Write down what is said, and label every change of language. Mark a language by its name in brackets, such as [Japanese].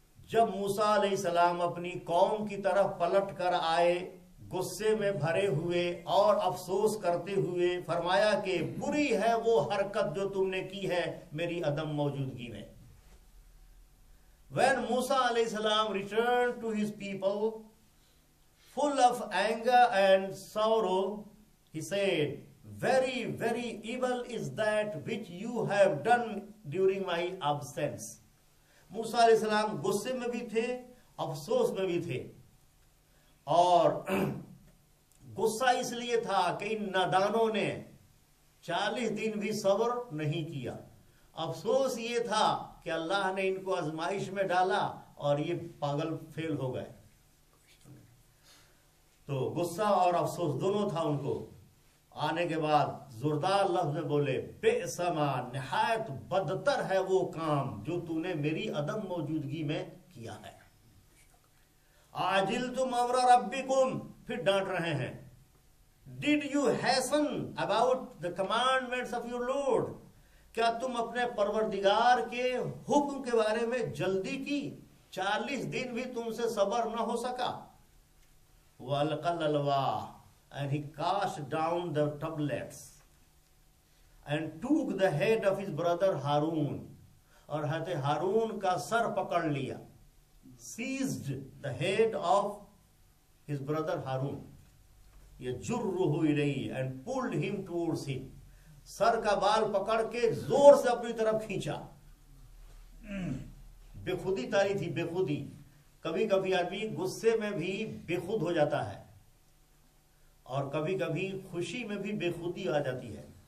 [Urdu] جب موسیٰ علیہ السلام اپنی قوم کی طرف پلٹ کر آئے غصے میں بھرے ہوئے اور افسوس کرتے ہوئے، فرمایا کہ بری ہے وہ حرکت جو تم نے کی ہے میری عدم موجودگی میں. [English] When Musa alayhi salam returned to his people full of anger and sorrow, he said, very, very evil is that which you have done during my absence. [Urdu] موسیٰ علیہ السلام غصے میں بھی تھے، افسوس میں بھی تھے، اور غصہ اس لیے تھا کہ ان نادانوں نے 40 دن بھی صبر نہیں کیا. افسوس یہ تھا کہ اللہ نے ان کو آزمائش میں ڈالا اور یہ پاگل فیل ہو گئے. تو غصہ اور افسوس دونوں تھا ان کو. آنے کے بعد زوردار لفظ میں بولے [Arabic] بئس ما، [Urdu] نہایت بدتر ہے وہ کام جو تو نے میری عدم موجودگی میں کیا ہے. [Arabic] عاجلتم امر ربکم، [Urdu] پھر ڈانٹ رہے ہیں. [English] Did you hasten about the commandments of your Lord؟ [Urdu] کیا تم اپنے پروردگار کے حکم کے بارے میں جلدی کی؟ 40 دن بھی تم سے صبر نہ ہو سکا. [Arabic] وَأَلْقَى الْأَلْوَاحَ، [English] and he cast down the tablets and took the head of his brother Harun، [Urdu] اور حضرت ہارون کا سر پکڑ لیا. [English] seized the head of his brother Harun [Arabic] يَجُرُّهُ إِلَيْهِ [English] and pulled him towards him. [Urdu] سر کا بال پکڑ کے زور سے اپنی طرف کھینچا. بے خودی تاری تھی، بے خودی. کبھی کبھی آدمی غصے میں بھی بے خود ہو جاتا ہے اور کبھی کبھی خوشی میں بھی بے خودی آ جاتی ہے.